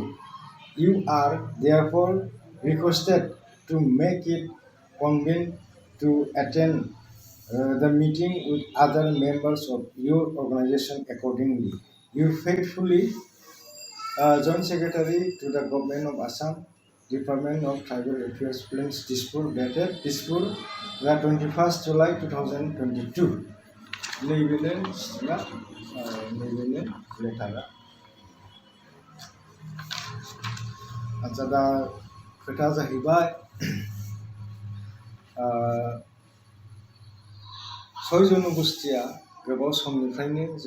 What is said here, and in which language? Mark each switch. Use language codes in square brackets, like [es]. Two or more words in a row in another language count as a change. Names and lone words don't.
[en] You are therefore requested to make it convenient to attend the meeting with other members of your organization accordingly. You faithfully, Joint Secretary to the Government of Assam, Department of Tribal Affairs, Plains, Dispur, dated Dispur, the 21st July 2022. [brx] नैबेनो लेटारा। आच्छा, दा खोथा जाहैबाय 6 जनगोष्ठीया गोबाव समनिफ्रायनो जों